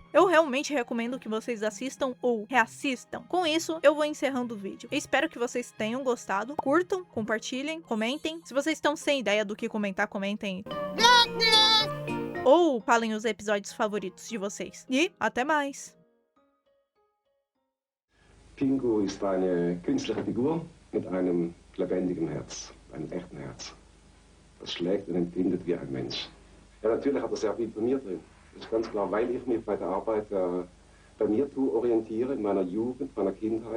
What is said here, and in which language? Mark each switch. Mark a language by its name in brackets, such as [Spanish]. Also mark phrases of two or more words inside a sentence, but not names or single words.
[Portuguese] Eu realmente recomendo que vocês assistam ou reassistam. Com isso, eu vou encerrando o vídeo. Eu espero que vocês tenham gostado. Curtam, compartilhem, comentem. Se vocês estão sem ideia do que comentar, comentem. ou falem os episódios favoritos de vocês. E até mais! [German] Pingu ist eine künstliche Figur mit einem lebendigen Herz, einem echten Herz. Das schlägt und empfindet wie ein Mensch. Ja, natürlich hat er sehr viel von mir drin. Das ist ganz klar, weil ich mich bei der Arbeit bei mir orientiere, in meiner Jugend, meiner Kindheit.